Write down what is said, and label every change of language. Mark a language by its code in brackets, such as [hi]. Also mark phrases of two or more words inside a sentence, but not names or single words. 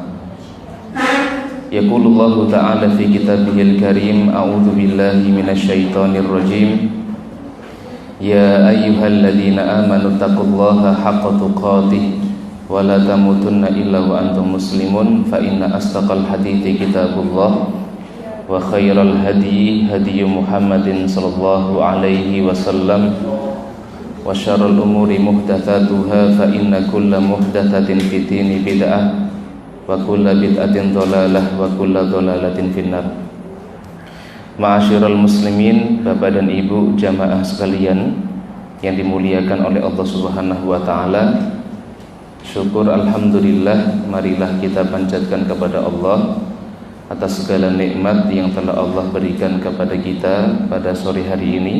[ar] يقول الله تعالى في كتابه الكريم أعوذ بالله من الشيطان الرجيم. يا أيها الذين آمنوا اتقوا الله حق تقاته ولا تموتن إلا وأنتم مسلمون فإن أصدق الحديث كتاب الله وخير الهدي هدي محمد صلى الله عليه وسلم وشر الأمور محدثاتها فإن كل محدثة في الدين بدعة وكل بدعة ضلالة وكل ضلالة في النار. معاشر المسلمين, [id] Bapak dan Ibu jamaah sekalian yang dimuliakan oleh Allah [ar] سبحانه وتعالى. [id] Syukur alhamdulillah, marilah kita panjatkan kepada Allah atas segala nikmat yang telah Allah berikan kepada kita pada sore hari ini.